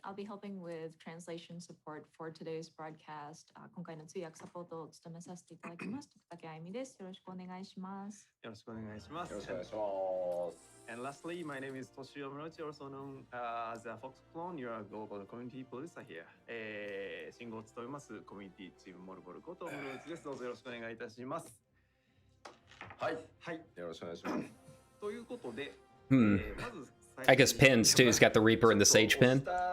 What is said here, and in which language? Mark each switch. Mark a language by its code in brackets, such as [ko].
[en] I'll be helping with translation support for today's broadcast. [ja] 今回の通訳サポートを務めさせていただきます。徳竹あゆみです。よろしくお願いします。よろしくお願いします。よろしくお願いします。 [en] And lastly, my name is Toshio Murachi, also known as a Fox Clone. You are a global community producer here. [ja] 信号を務めますコミュニティチームモルボルことムローチです。どうぞよろしくお願いいたします。はい。はい。よろしくお願いします。ということで、 [en] まず I guess pins too. He's got the Reaper and the Sage pin.